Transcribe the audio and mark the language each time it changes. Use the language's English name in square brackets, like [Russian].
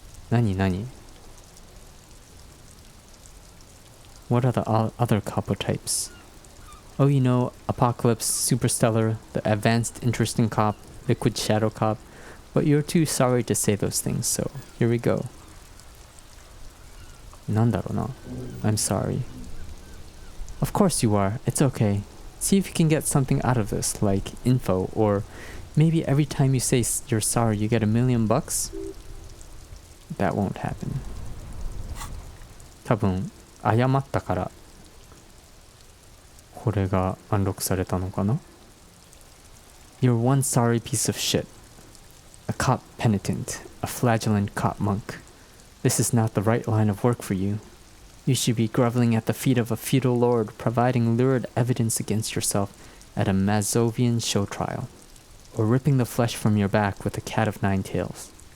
[English] 何 What are the other couple types? Oh, you know, Apocalypse, Superstellar, the Advanced Interesting Cop, Liquid Shadow Cop. But you're too sorry to say those things, so here we go. [Japanese] なんだろうな [English] I'm sorry. Of course you are. It's okay. See if you can get something out of this, like info, or maybe every time you say you're sorry, you get $1 million? That won't happen. [Japanese] 多分、謝ったから、これがアンロックされたのかな [English] You're one sorry piece of shit. A cop penitent, a flagellant cop monk. This is not the right line of work for you. You should be groveling at the feet of a feudal lord, providing lurid evidence against yourself at a Mazovian show trial, or ripping the flesh from your back with a cat of nine tails.